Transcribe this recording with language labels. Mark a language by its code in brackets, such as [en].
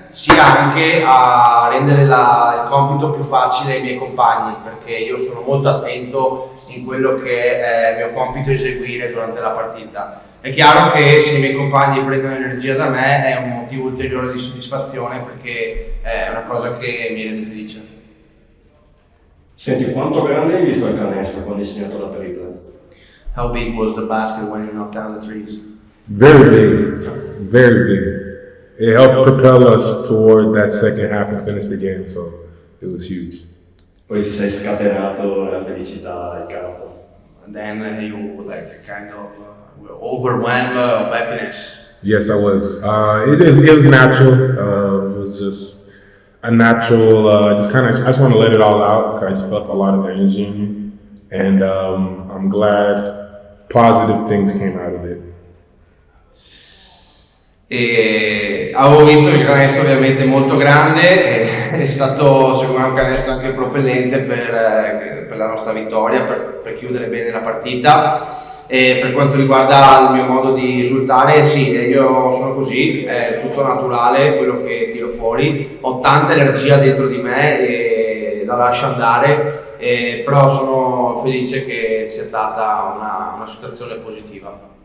[it] sia anche a rendere il compito più facile ai miei compagni, perché io sono molto attento in quello che è il mio compito eseguire durante la partita. È chiaro che se i miei compagni prendono energia da me è un motivo ulteriore di soddisfazione, perché è una cosa che mi rende felice. Senti, quanto grande hai visto il canestro quando hai segnato la tripla? [en] How big was the basket when you knocked down the threes? Very big, very big. It helped propel us towards that second half and finish the game, so it was huge. [it] Poi ti sei scatenato nella felicità in campo. [en] And then you like kind of were overwhelmed of happiness. Yes, I was. It was natural. It was just a natural. I just want to let it all out because I just felt a lot of energy in you, and I'm glad positive things came out of it. [it] E avevo visto il canestro ovviamente molto grande, è stato secondo me un canestro anche propellente per la nostra vittoria, per chiudere bene la partita. E per quanto riguarda il mio modo di esultare, sì, io sono così, è tutto naturale quello che tiro fuori, ho tanta energia dentro di me e la lascio andare, però sono felice che sia stata una situazione positiva.